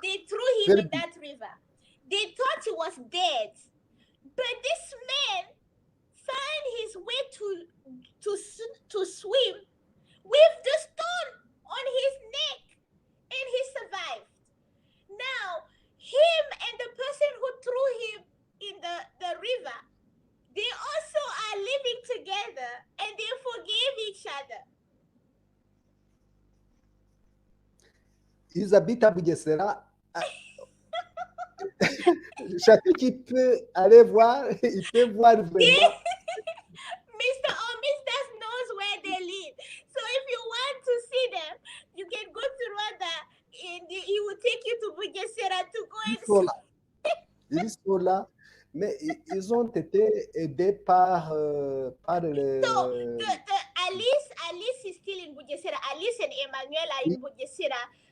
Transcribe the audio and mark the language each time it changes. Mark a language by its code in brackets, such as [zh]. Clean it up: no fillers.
[en] They threw him in that river. They thought he was dead, but this man found his way to swim with the stone on his neck, and he survived. Now, him and the person who threw him in the river, they also are living together, and they forgave each other. [fr] Ils habitent à Bugesera. Chacun qui peut aller voir, il peut voir vraiment. [en] Mr. or Mrs. knows where they live. So if you want to see them, you can go to Rwanda, and he will take you to Bugesera to go and see. [fr] Ils sont là. Mais ils ont été aidés par le... [en] So, Alice is still in Bugesera. Alice and Emmanuel are in Bugesera.